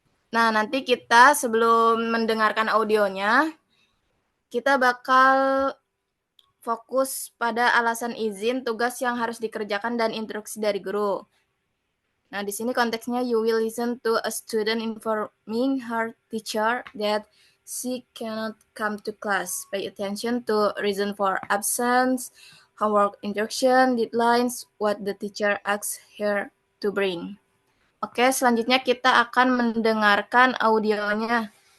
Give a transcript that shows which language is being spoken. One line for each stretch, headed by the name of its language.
Indonesian: Nah, nanti kita sebelum mendengarkan audionya, kita bakal fokus pada alasan izin, tugas yang harus dikerjakan, dan instruksi dari guru. Nah, di sini konteksnya
English: you will listen to a student informing her teacher that she cannot come to class. Pay attention to reason for absence, homework instruction, deadlines, what the teacher asks her to bring.
Indonesian: Oke, selanjutnya kita akan mendengarkan audionya.